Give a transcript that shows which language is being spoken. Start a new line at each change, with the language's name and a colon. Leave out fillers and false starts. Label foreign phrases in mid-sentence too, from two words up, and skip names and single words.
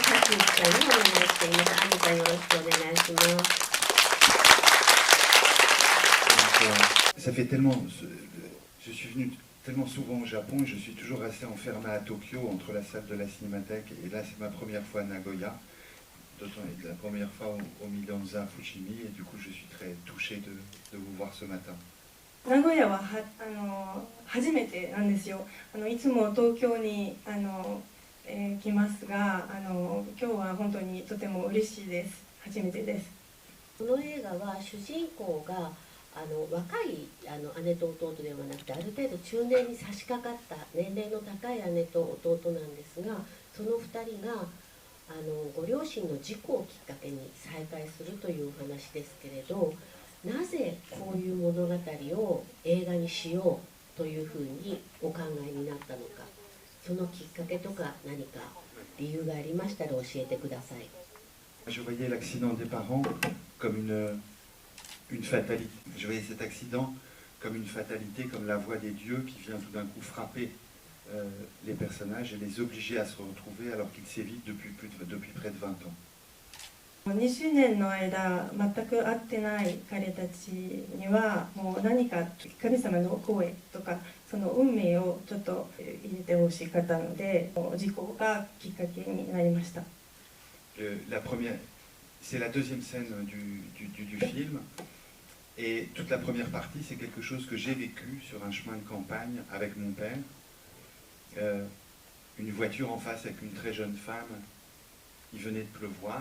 Japanese: にお願いしています。アニタよろしくお願いします。
French: Ça fait tellement, je suis venu tellement souvent au Japon et je suis toujours resté enfermé à Tokyo entre la salle de la Cinémathèque et là c'est ma première fois à Nagoya, d'autant la première fois au Midanza Fushimi et du coup je suis très touché de vous voir ce matin.
Japanese: 名古屋は初めてなんですよ。いつも東京に来ますが今日は本当にとても嬉しいです。初めてです。この映画は主人公が若い姉と弟ではなくてある程度中年に差し掛かった年齢の高い姉と弟なんですが、その2人がご両親の事故をきっかけに再会するというお話ですけれど、なぜこういう物語を映画にしようというふうにお考えになったのか、そのきっかけとか何か理由がありましたら教えてください。
French: Je voyais l'accident des parents comme une fatalité. Je voyais cet accident comme une fatalité, comme la voix des dieux qui vient tout d'un coup frapper les personnages et les obliger à se retrouver alors qu'ils s'évitent depuis près de 20 ans.
Japanese: 20 年の間全く会ってない彼たちにはもう何か神様の声とかその運命をちょっと入れてほしかったので事故がきっかけになりました。
French: C'est la deuxième scène du film et toute la première partie c'est quelque chose que j'ai vécu sur un chemin de campagne avec mon père. Une voiture en face avec une très jeune femme, il venait de pleuvoir.